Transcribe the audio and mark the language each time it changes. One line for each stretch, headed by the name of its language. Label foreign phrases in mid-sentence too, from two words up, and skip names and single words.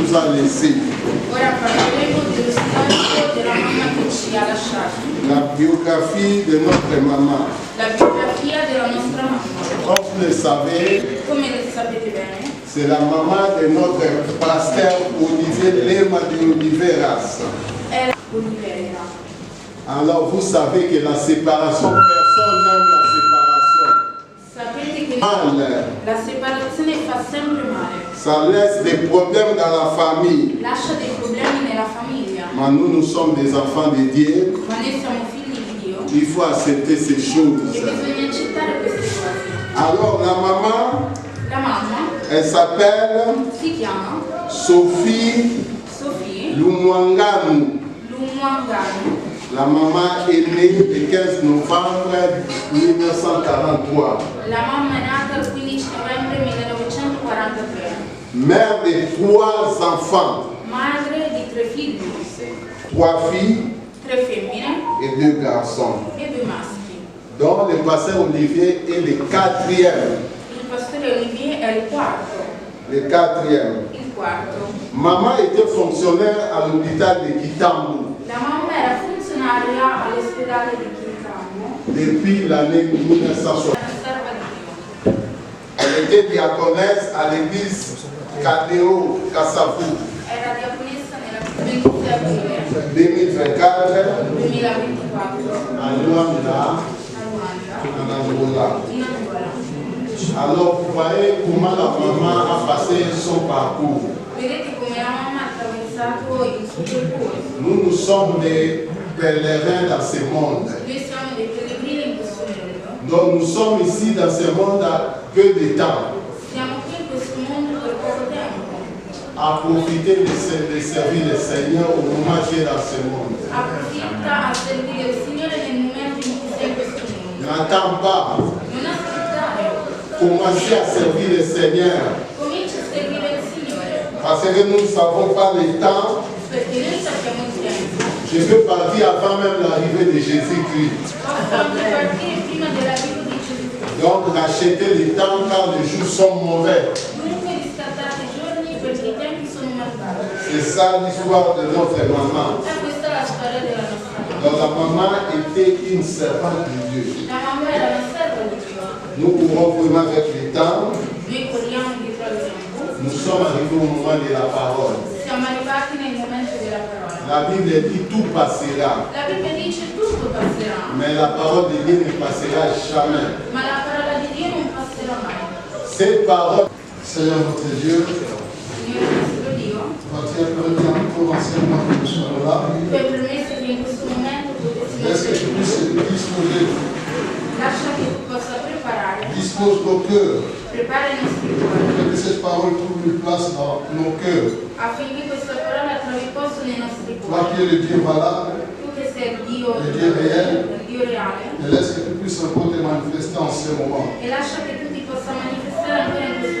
French: laissé.
Italian: Ora parleremo dello storico della mamma che ci ha lasciati.
French: La biographie de notre maman.
Italian: La biografia della nostra mamma.
French: Comme vous le savez,
Italian: Come sapete bene,
French: c'est la maman de notre pasteur Olivier Lema de Oliveras.
Italian: è Olivera.
French: Alors vous savez que la séparation, personne n'aime la séparation.
Italian: Sapete che
French: Mal,
Italian: la separazione fa sempre male.
French: ça laisse des problèmes dans la famille.
Italian: Lascia dei problemi nella famiglia.
French: Mais nous sommes des enfants de Dieu.
Italian: Ma noi siamo figli di Dio
French: Il faut accepter ces
Italian: e
French: choses.
Italian: bisogna accettare queste cose.
French: Alors la maman,
Italian: La mamma
French: elle s'appelle
Italian: si chiama
French: Sophie
Italian: Sofì
French: Lumwanganu.
Italian: Lumwanganu.
French: La maman est née le 15 novembre 1943.
Italian: La mamma è nata il 15 novembre 1943.
French: Mère de 3 enfants,
Italian: Madre di 3 figli,
French: 3 filles
Italian: 3 femmine
French: et 2 garçons.
Italian: e 2 maschi.
French: Donc le pasteur Olivier est le 4e.
Italian: Il pastore Olivier è il quarto.
French: Le 4e.
Italian: Il quarto.
French: Maman était fonctionnaire à l'hôpital de Kitambu
Italian: La mamma era funzionaria all'ospedale di Kintambo.
French: depuis l'année 1960.
Italian: Era serva di Dio.
French: Elle était diaconesse à l'église Cadéo Kassavou.
Italian: Era diaconessa nella 26 aprile 2024
French: 2024 à Luanda,
Italian: a
French: en Luanda, Angola.
Italian: in Angola.
French: Alors vous voyez comment la maman a passé son parcours.
Italian: Vedete come la mamma ha attraversato il suo percorso.
French: Nous sommes des pèlerins dans ce monde.
Italian: Noi siamo dei pellegrini in questo mondo.
French: Donc nous sommes ici dans ce monde à peu de temps.
Italian: Siamo qui in questo mondo per poco tempo.
French: À profiter de servir le Seigneur au moment qui est dans ce monde.
Italian: Approfitta a servire il Signore nel momento in cui sei in questo mondo.
French: N'attends pas.
Italian: Non aspettare.
French: Commencez à servir le Seigneur.
Italian: Comincia a servire il Signore.
French: Parce que nous ne savons pas le temps.
Italian: Perché noi sappiamo il tempo.
French: Je peux partir avant même l'arrivée de Jésus-Christ.
Italian: Posso anche partire prima dell'arrivo di Gesù.
French: Donc achetez le temps car les jours sont mauvais.
Italian: Dunque riscattate i giorni perché i tempi sono malvagi.
French: C'est ça l'histoire de notre maman.
Italian: E questa è la storia della nostra mamma.
French: Donc la maman était une servante de Dieu.
Italian: La mamma era una serva di Dio.
French: Nous courons vraiment avec le temps.
Italian: Noi corriamo dietro al tempo.
French: Nous sommes arrivés au moment de la parole.
Italian: Siamo arrivati nel momento della parola.
French: La Bible dit tout passera.
Italian: La Bibbia dice tutto passerà,
French: Mais la parole de Dieu ne passera jamais.
Italian: ma la parola di Dio non passerà mai.
French: Cette parole, Seigneur notre Dieu,
Italian: Signore nostro Dio,
French: tu as permis encore anciennement que nous soyons là.
Italian: tu hai permesso che in questo momento potessimo
French: Laisse que tu
Italian: essere
French: puisses
Italian: qui.
French: disposer,
Italian: Lascia che tu possa preparare,
French: dispose nos cœurs,
Italian: prepara i nostri cuori,
French: que cette parole trouve une place dans nos cœurs.
Italian: affinché questa parola trovi posto nei nostri
French: Toi
Italian: cuori.
French: qui es le Dieu valable,
Italian: Tu che sei il Dio
French: réel.
Italian: il Dio reale,
French: et laisse que tu puisses encore te manifester en ce moment.
Italian: e lascia che tu ti possa manifestare ancora in questo